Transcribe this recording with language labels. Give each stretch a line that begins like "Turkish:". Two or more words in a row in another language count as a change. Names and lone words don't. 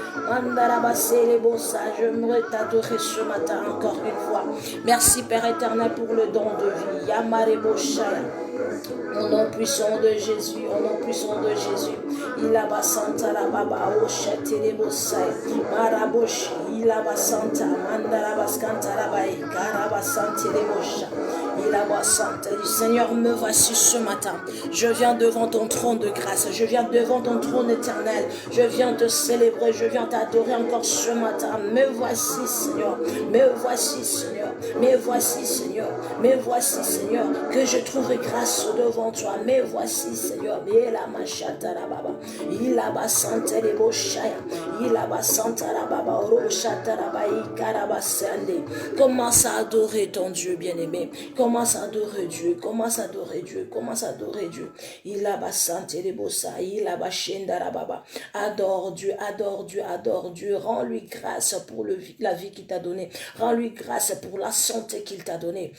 French: Je me t'adorer ce matin encore une fois. Merci Père éternel pour le don de vie. Yamareboshaya. Au nom puissant de Jésus, au nom puissant de Jésus. Il a basanta la baba oshate les bosaya. Maraboshi, il a basanta, mandara baskanta la bae, karabasante les bosha. Il a basanta. Seigneur, me voici ce matin. Je viens devant ton trône de grâce. Je viens devant ton trône éternel. Je viens te célébrer. Je viens t'adorer encore ce matin. Me voici, Seigneur. Me voici, Seigneur. Me voici, Seigneur. Me voici, Seigneur. Que je trouve grâce devant toi. Me voici, Seigneur. Il a machata la baba. Il a basanta les boshaya. Il a basanta la baba. Roshata la baï karabasande. Commence à adorer ton Dieu bien-aimé. Commence à adorer Dieu. Commence à adorer Dieu. Commence à adorer Dieu. Il a basanta les bossa. Il a bashenda la baba. Adore Dieu. Adore Dieu. Adore Dieu. Rends-lui grâce pour la vie qu'il t'a donnée. Rends-lui grâce pour la santé qu'il t'a donnée.